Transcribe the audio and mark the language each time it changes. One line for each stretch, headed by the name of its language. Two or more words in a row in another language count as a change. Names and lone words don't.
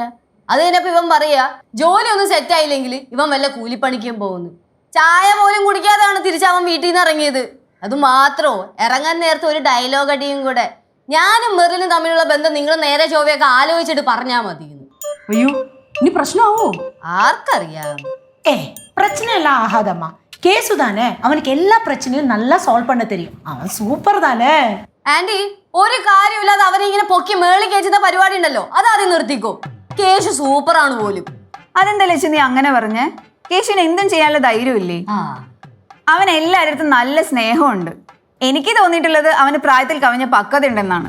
Malayalam: അത് കഴിഞ്ഞപ്പോ ഇവൻ പറയാ ജോലി ഒന്നും സെറ്റ് ആയില്ലെങ്കിൽ ഇവൻ വല്ല കൂലിപ്പണിക്കും പോകുന്നു. ചായ പോലും കുടിക്കാതെയാണ് തിരിച്ചവൻ വീട്ടിൽ നിന്ന് ഇറങ്ങിയത്. അത് മാത്രോ, ഇറങ്ങാൻ നേരത്തെ ഒരു ഡയലോഗ് അടിയും കൂടെ. ഞാനും മെറിലും തമ്മിലുള്ള ബന്ധം നിങ്ങൾ നേരെ ചൊവ്വയൊക്കെ ആലോചിച്ചിട്ട് പറഞ്ഞാൽ മതി. അയ്യോ ഇനി പ്രശ്നമാവോ? ആർക്കറിയാം.
Tamil: பிரச்சனை எல்லாம் ஆகாதம்மா. கேசு தானே, அவனுக்கு எல்லா பிரச்சனையும் நல்லா சால்வ் பண்ண தெரியும். அவன் சூப்பர் தானே.
Malayalam: ആന്റി, ഒരു കാര്യമില്ലാതെ അവനെ ഇങ്ങനെ പൊക്കി മേളി കയറ്റുന്ന പരിപാടി ഉണ്ടല്ലോ, അതാദ്യം നിർത്തിക്കോ. കേശു സൂപ്പറാണ് പോലും. അതെന്താ ലക്ഷ്യം നീ അങ്ങനെ പറഞ്ഞേ? കേശുവിന് എന്തും ചെയ്യാനുള്ള ധൈര്യമില്ലേ? അവൻ എല്ലാവരുടെ നല്ല സ്നേഹമുണ്ട്. എനിക്ക് തോന്നിയിട്ടുള്ളത് അവന് പ്രായത്തിൽ കവിഞ്ഞ പക്വത ഉണ്ടെന്നാണ്.